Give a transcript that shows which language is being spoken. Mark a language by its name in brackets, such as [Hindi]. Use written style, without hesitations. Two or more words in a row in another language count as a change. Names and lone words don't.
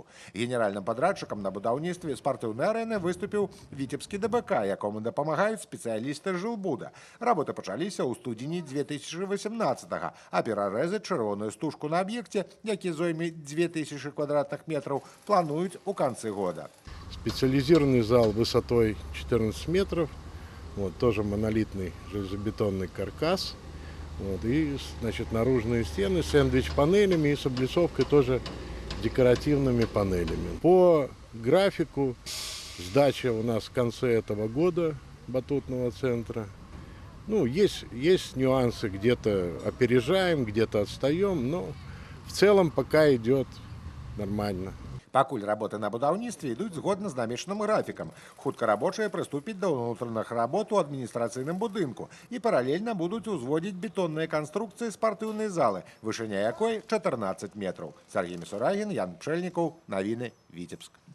[Belarusian] Генеральным падрадчыкам на будаўніцтве спартыўнай арэны выступіў Віцебскі ДБК, якому дапамагаюць спецыялісты Жылбуда. Работы пачаліся ў студзені 2018-го, а перарэзаць чырвоную стужку на аб'екце, які зойме 2000 квадратных метраў, плануюць у канцы года. [Russian] Специализированный зал высотой 14 метров, тоже монолитный железобетонный каркас, и, наружные стены с сэндвич-панелями и с облицовкой тоже декоративными панелями. По графику сдача у нас в конце этого года батутного центра. Есть нюансы, где-то опережаем, где-то отстаем, но в целом пока идет нормально. [Belarusian] Пакуль работы на будаўніцтве ідуць згодна з намечаным графікам. Хутка рабочыя прыступяць да ўнутраных работ у адміністрацыйным будынку і паралельна будуць узводзіць бетонныя канструкцыі спартыўнай залы, вышыня якой 14 метраў. Сергей Мисурагин, Ян Пчэльнікаў, навіны, Віцебск.